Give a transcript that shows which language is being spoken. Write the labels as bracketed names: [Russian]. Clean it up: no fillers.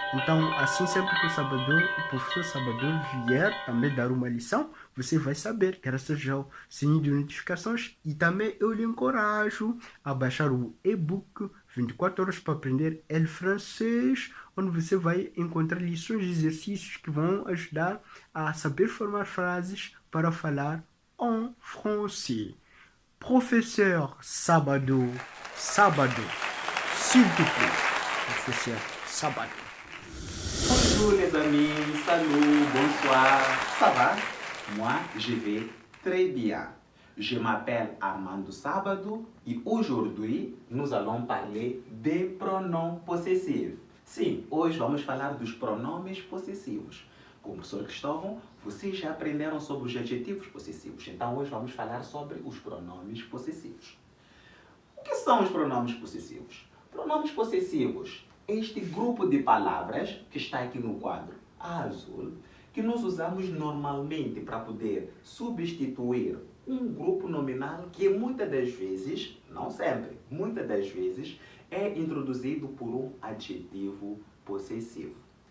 [Portuguese] Então, assim sempre que o professor Sabado vier também dar uma lição, você vai saber, graças ao sininho de notificações. E também eu lhe encorajo a baixar o e-book 24 horas para aprender el francês, onde você vai encontrar lições e exercícios que vão ajudar a saber formar frases para falar em français. [French] Professeur Sabado, s'il te plaît, professeur Sabado. Bonjour les amis, salut, bonsoir, ça va? Moi, je vais très bien. Je m'appelle Armando Sábado e aujourd'hui, nous allons parler des pronoms possessifs. [Portuguese] Sim, hoje vamos falar dos pronomes possessivos. Com o professor Cristóvão, vocês já aprenderam sobre os adjetivos possessivos. Então, hoje vamos falar sobre os pronomes possessivos. O que são os pronomes possessivos? Pronomes possessivos, este grupo de palavras que está aqui no quadro azul, que nós usamos normalmente para poder substituir um grupo nominal que muitas das vezes, não sempre, muitas das vezes, é introduzido por um adjetivo possessivo.